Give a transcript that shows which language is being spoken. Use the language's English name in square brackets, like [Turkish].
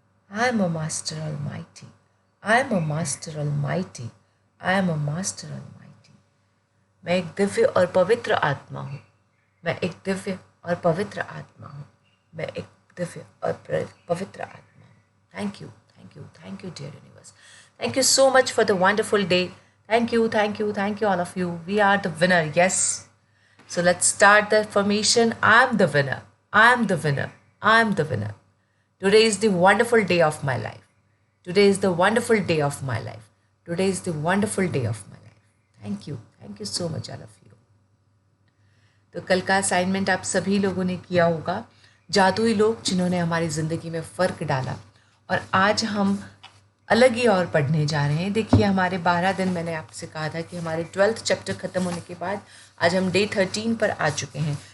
[English] I am a master almighty. I am a master almighty. I am a master almighty. [Hindi] मैं एक दिव्य और पवित्र आत्मा हूँ। मैं एक दिव्य और पवित्र आत्मा हूँ। मैं एक दिव्य और पवित्र आत्मा हूँ। [English] Thank you, thank you, thank you, dear universe. Thank you so much for the wonderful day. Thank you, thank you, thank you all of you. We are the winner, yes. So let's start the affirmation. I am the winner. I am the winner. I am the winner. Today is the wonderful day of my life. Today is the wonderful day of my life. Today is the wonderful day of my life. Thank you. Thank you so much all of you. [Hindi] तो कल का assignment आप सभी लोगों ने किया होगा, जादुई लोग जिन्होंने हमारी ज़िंदगी में फ़र्क डाला। और आज हम अलग ही और पढ़ने जा रहे हैं। देखिए, हमारे 12 दिन, मैंने आपसे कहा था कि हमारे 12th चैप्टर ख़त्म होने के बाद आज हम डे 13 पर आ चुके हैं।